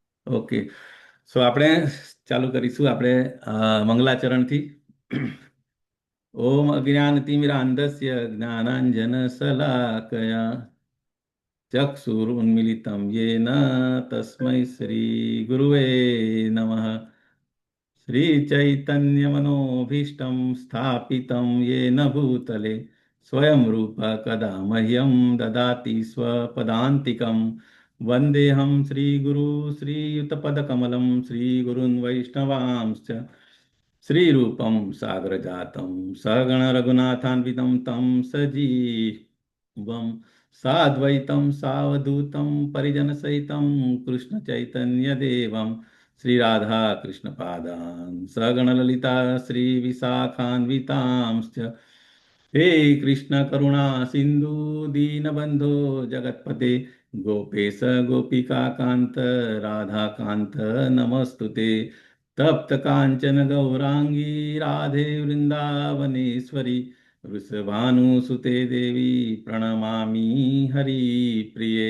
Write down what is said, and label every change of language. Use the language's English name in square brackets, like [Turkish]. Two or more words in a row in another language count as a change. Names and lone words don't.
[Gujarati] ઓકે, સો આપણે ચાલુ કરીશું આપણે મંગલાચરણથી. [Sanskrit] ઓમ અજ્ઞાનતિમિરાંધસ્ય જ્ઞાનાંજનશલાકયા ચક્ષુરુન્મિલિतं येन તસ્मै શ્રી ગુરુવે નમઃ। श्रीचैतन्यमनोभीष्टं स्थापितं येन भूतले स्वयं रूप कदा मह्यं ददाति स्वपदान्तिकं। वन्देऽहं श्रीगुरु श्रीयुतपदकमलं श्रीगुरून् वैष्णवांश्च श्रीरूपं सागरजातं सहगणरघुनाथान्वितं तं सजीवं साद्वैतं सावधूतं परिजनसहितं कृष्णचैतन्यदेवं श्री राधा कृष्ण पादान् सगणललिता श्री विशाखान्वितांश्च। हे कृष्ण करुणा सिंधु दीनबंधो जगत्पते गोपेश गोपिका कांत राधा कांत नमस्तुते। तप्त कांचन गौरांगी राधे वृंदावनेश्वरी वृषभानुसुते देवी प्रणमामि हरिप्रिये।